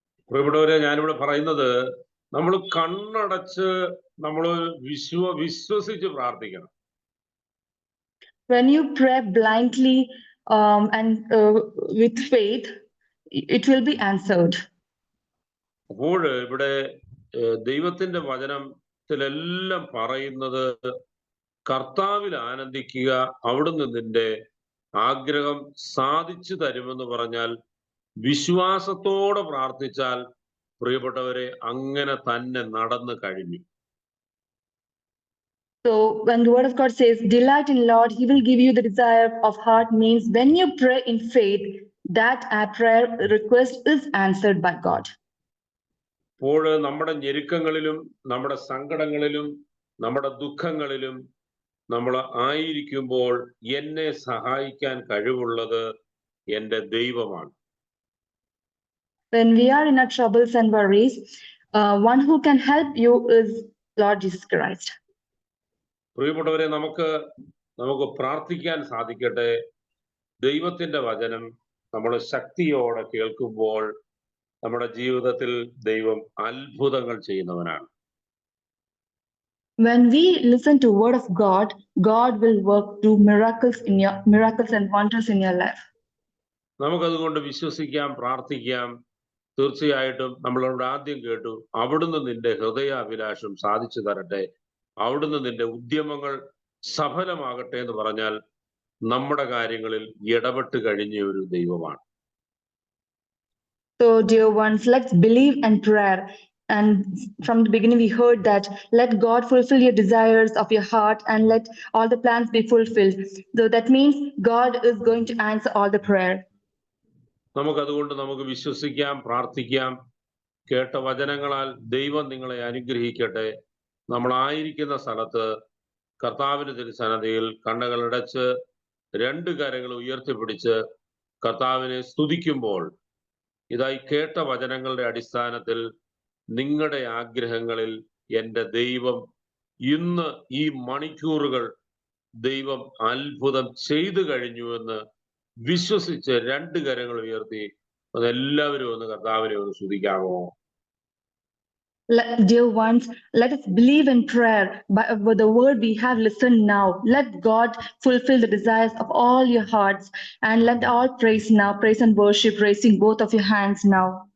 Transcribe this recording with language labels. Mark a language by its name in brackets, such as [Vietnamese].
[Malayalam] പ്രിയപ്പെട്ടവരെ, ഞാനിവിടെ പറയുന്നത്, നമ്മൾ കണ്ണടച്ച് നമ്മൾ വിശ്വസിച്ച് പ്രാർത്ഥിക്കണം. [English] When you pray blindly and with faith, it will be answered. [Malayalam] അപ്പോൾ ഇവിടെ ദൈവത്തിന്റെ വചനത്തിലെല്ലാം പറയുന്നത് കർത്താവിൽ ആനന്ദിക്കുക, അവിടുന്ന് നിന്റെ ആഗ്രഹം സാധിച്ചു തരുമെന്ന് പറഞ്ഞാൽ വിശ്വാസത്തോടെ പ്രാർത്ഥിച്ചാൽ പ്രിയപ്പെട്ടവരെ അങ്ങനെ തന്നെ നടന്നു കഴിഞ്ഞു. [English] So when the word of God says, delight in Lord, he will give you the desire of heart, means when you pray in faith, that our prayer request is answered by God. [Malayalam] അപ്പോൾ നമ്മുടെ ഞെരുക്കങ്ങളിലും നമ്മുടെ സങ്കടങ്ങളിലും നമ്മുടെ ദുഃഖങ്ങളിലും നമ്മൾ ആയിരിക്കുമ്പോൾ എന്നെ സഹായിക്കാൻ കഴിവുള്ളത് എൻ്റെ ദൈവമാണ്. [English] When we are in our troubles and worries, one who can help you is Lord Jesus Christ. [Malayalam] പ്രിയപ്പെട്ടവരെ, നമുക്ക് പ്രാർത്ഥിക്കാൻ സാധിക്കട്ടെ. ദൈവത്തിന്റെ വചനം നമ്മൾ ശക്തിയോടെ കേൾക്കുമ്പോൾ നമ്മുടെ ജീവിതത്തിൽ ദൈവം അത്ഭുതങ്ങൾ ചെയ്യുന്നവനാണ്. [English] When we listen to word of God, God will work do miracles and wonders in your life. [Malayalam] നമുക്കതുകൊണ്ട് വിശ്വസിക്കാം, പ്രാർത്ഥിക്കാം. തീർച്ചയായിട്ടും നമ്മളോട് ആദ്യം കേട്ടു, അവിടുന്ന് നിന്റെ ഹൃദയാഭിലാഷം സാധിച്ചു തരട്ടെ, അവിടുന്ന് നിന്റെ ഉദ്യമങ്ങൾ സഫലമാകട്ടെ എന്ന് പറഞ്ഞാൽ നമ്മുടെ കാര്യങ്ങളിൽ ഇടപെട്ട് കഴിഞ്ഞ ഒരു ദൈവമാണ്. [English] So dear ones, let's believe and prayer. And from the beginning we heard that let God fulfill your desires of your heart and let all the plans be fulfilled. So that means God is going to answer all the prayer. [Malayalam] നമുക്കതുകൊണ്ട് നമുക്ക് വിശ്വസിക്കാം, പ്രാർത്ഥിക്കാം. കേട്ട വചനങ്ങളാൽ ദൈവം നിങ്ങളെ അനുഗ്രഹിക്കട്ടെ. നമ്മളായിരിക്കുന്ന സ്ഥലത്ത് കർത്താവിന്റെ തിരുസന്നിധിയിൽ കണ്ണുകളടച്ച് രണ്ട് കരങ്ങൾ ഉയർത്തിപ്പിടിച്ച് കർത്താവിനെ സ്തുതിക്കുമ്പോൾ ഇതായി കേട്ട വചനങ്ങളുടെ അടിസ്ഥാനത്തിൽ നിങ്ങളുടെ ആഗ്രഹങ്ങളിൽ എൻ്റെ ദൈവം ഇന്ന് ഈ മണിക്കൂറുകൾ ദൈവം അത്ഭുതം ചെയ്തു കഴിഞ്ഞുവെന്ന് വിശ്വസിച്ച് രണ്ട് കരങ്ങൾ ഉയർത്തി അതെല്ലാവരും ഒന്ന് കർത്താവിനെ ഒന്ന് സ്തുതിക്കാമോ? [English] Dear ones, let us believe in prayer by the word we have listened now. Let God fulfill the desires of all your hearts and let all praise now, praise and worship, raising both of your hands now.